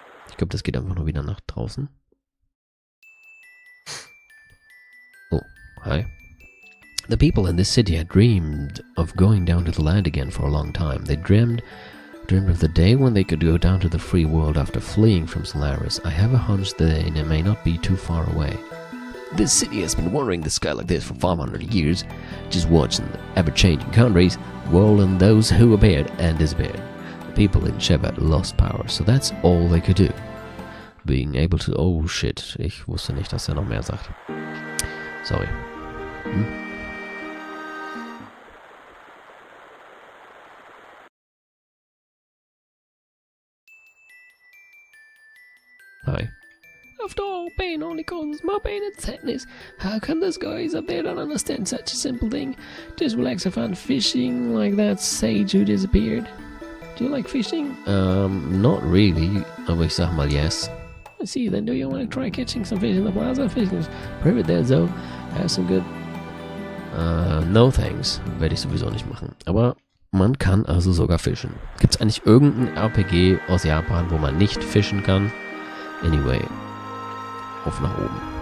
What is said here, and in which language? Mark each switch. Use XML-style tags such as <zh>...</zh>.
<de>Ich glaube, das geht einfach nur wieder nach draußen.</de> <en>Oh, hi. The people in this city had dreamed of going down to the land again for a long time. They dreamed of the day when they could go down to the free world after fleeing from Solaris. I have a hunch that they may not be too far away. This city has been wandering the sky like this for 500 years, just watching the ever-changing countries, world and those who appeared and disappeared. The people in Shevat lost power, so that's all they could do. Being able to... Oh shit,</en> <de>ich wusste nicht, dass er noch mehr sagt.</de> <en>Sorry. Hi. After all, pain only causes more pain and sadness. How come those guys up there don't understand such a simple thing? Just relax and fun fishing like that sage who disappeared. Do you like fishing? Not really,</en> <de>aber ich sag mal yes.</de> <en>I see, then do you want to try catching some fish in the plaza? Fishing is pretty there, though. Have some good... no thanks.</en> <de>Werde ich sowieso nicht machen. Aber man kann also sogar fischen. Gibt es eigentlich irgendein RPG aus Japan, wo man nicht fischen kann? Anyway. Auf nach oben.</de>